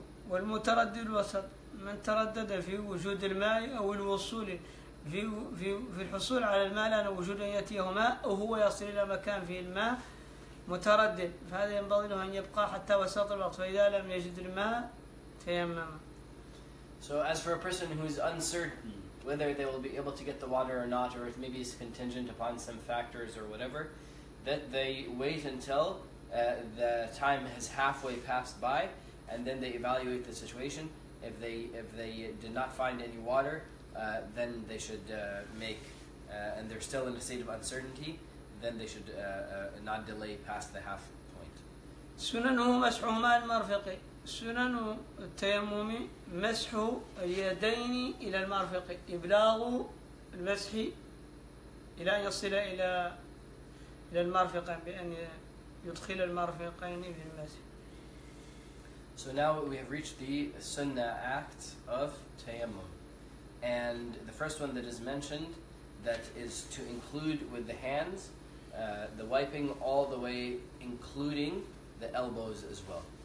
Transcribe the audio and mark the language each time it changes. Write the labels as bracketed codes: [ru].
[ar] والمتردد الوسط من تردد في وجود الماء أو الوصول في الحصول على الماء لأن وجود يأتيه ماء أو هو يصل إلى مكان فيه الماء متردد، فهذا ينبغي له أن يبقى حتى وسط الوقت، فإذا لم يجد الماء تيمم. [en] So as for a person who is uncertain whether they will be able to get the water or not, or if maybe it's contingent upon some factors or whatever, that they wait until the time has halfway passed by, and then they evaluate the situation. If they did not find any water, then they should make, and they're still in a state of uncertainty, then they should not delay past the half point. [ar] سننه مسح ماء المرفق. سنن التيمم مسح اليدين إلى المرفق، إبلاغ المسح إلى أن يصل إلى المرفق بأن يدخل المرفقين في المسح. [en] So now we have reached the sunnah act of tayammum, and the first one that is mentioned, that is to include with the hands the wiping all the way, including the elbows as well.